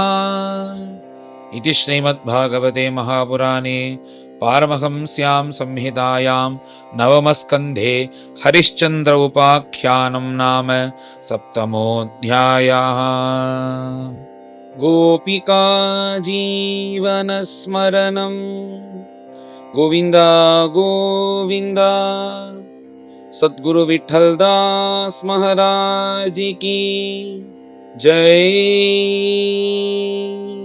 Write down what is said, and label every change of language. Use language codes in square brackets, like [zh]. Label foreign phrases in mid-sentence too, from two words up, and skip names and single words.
[sa] इति श्रीमद्भागवते महापुराणे पारमहंस्यां संहितायां नवमस्कन्धे हरिश्चन्द्र उपाख्यानं नाम सप्तमोऽध्यायः। गोपिका जीवनस्मरणम् గోవింద గోవింద. [hi] सद्गुरु विठ्ठल दास महाराज की जय.